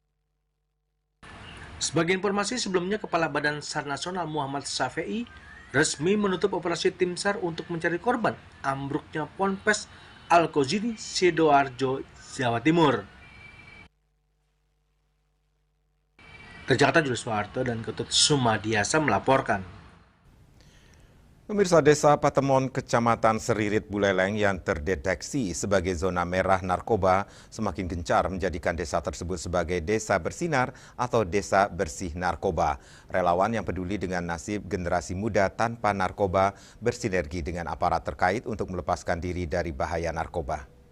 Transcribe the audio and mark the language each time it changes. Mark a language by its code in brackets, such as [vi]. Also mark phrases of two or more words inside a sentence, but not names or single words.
[id] Sebagai informasi sebelumnya, Kepala Badan SAR Nasional Muhammad Syafei resmi menutup operasi tim SAR untuk mencari korban ambruknya Ponpes Al-Kozini, Sidoarjo, Jawa Timur. Dari Jakarta, Julius Soeharto dan Ketut Sumadiasa melaporkan. Pemirsa, Desa Patemon, Kecamatan Seririt, Buleleng yang terdeteksi sebagai zona merah narkoba semakin gencar menjadikan desa tersebut sebagai desa bersinar atau desa bersih narkoba. Relawan yang peduli dengan nasib generasi muda tanpa narkoba bersinergi dengan aparat terkait untuk melepaskan diri dari bahaya narkoba.